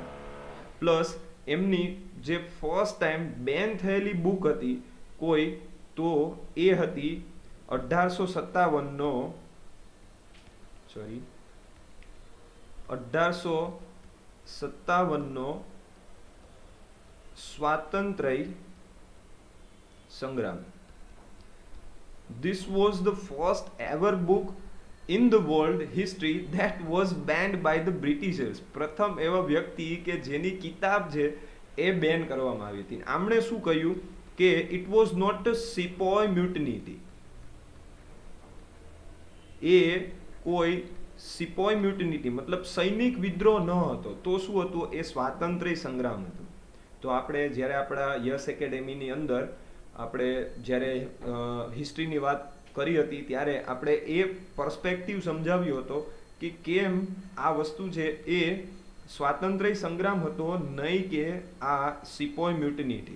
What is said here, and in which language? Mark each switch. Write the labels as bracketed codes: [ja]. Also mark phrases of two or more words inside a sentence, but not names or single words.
[gu] પ્લસ એમની જે [en] first time ban [gu] થયેલી બુક હતી કોઈ, તો એ હતી 1857નો સ્વાતંત્ર્ય સંગ્રામ. [en] This was the first ever book in the world history that was banned by the Britishers. [gu] પ્રથમ એવા વ્યક્તિ કે જેની કિતાબ છે એ બેન કરવામાં આવી હતી. આમણે શું કહ્યું કે [en] it was not a sepoy mutiny. [gu] એ કોઈ [en] sepoy mutinity [gu] મતલબ સૈનિક વિદ્રોહ ન હતો. તો શું હતું? એ સ્વાતંત્ર્ય સંગ્રામ હતું. તો આપણે જ્યારે આપણા યસ એકેડેમીની અંદર આપણે જ્યારે હિસ્ટ્રીની વાત કરી હતી ત્યારે આપણે એ પર્સપેક્ટિવ સમજાવ્યો હતો કે કેમ આ વસ્તુ છે એ સ્વાતંત્ર્ય સંગ્રામ હતો, નહીં કે આ [en] sepoy mutinity.